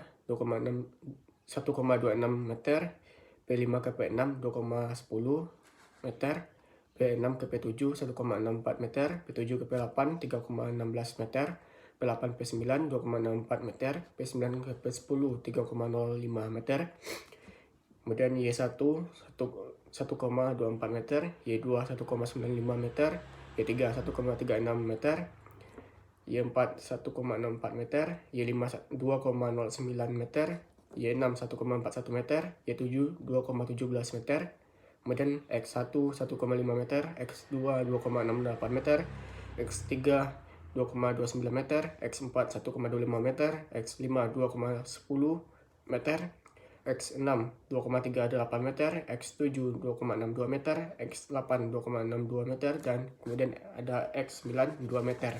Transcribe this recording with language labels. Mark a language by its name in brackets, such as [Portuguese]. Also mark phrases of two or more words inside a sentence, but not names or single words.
[Indonesian] 1,26 meter, P5 ke P6 2,10 meter, P6 ke P7 1,64 meter, P7 ke P8 3,16 meter, P8 P9 2,64 meter, P9 ke P10 3,05 meter. Kemudian Y1 1,24 meter, Y2 1,95 meter, Y3 1,36 meter, Y4 1,64 meter, Y5 2,09 meter, Y6 1,41 meter, Y7 2,17 meter. Kemudian X1 1,5 meter, X2 2,68 meter, X3 2,29 meter, X4 1,25 meter, X5 2,10 meter, X6 2,38 meter, X7 2,62 meter, X8 2,62 meter, dan kemudian ada X9 2 meter.